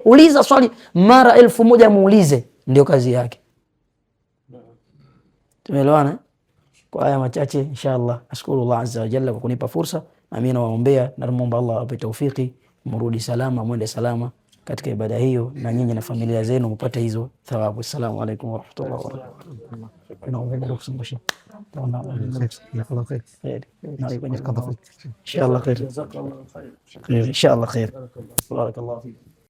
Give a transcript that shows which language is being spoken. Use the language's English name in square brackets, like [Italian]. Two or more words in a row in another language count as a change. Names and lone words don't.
[Swahili] Uliza swali mara 1000, muulize, ndio kazi yake. Tumeelewana? Kwa haya machache inshallah, nashukuru Allah [Arabic] عز وجل [Swahili] kwa kunipa fursa, na mimi nawaombea na namuomba Allah awape taufiki, mrudi salama, mwende salama katika ibada hiyo, na nyinyi na familia zenu mpate hizo thawabu. [Arabic] السلام عليكم ورحمة الله وبركاته. إن شاء الله خير. بارك الله فيك.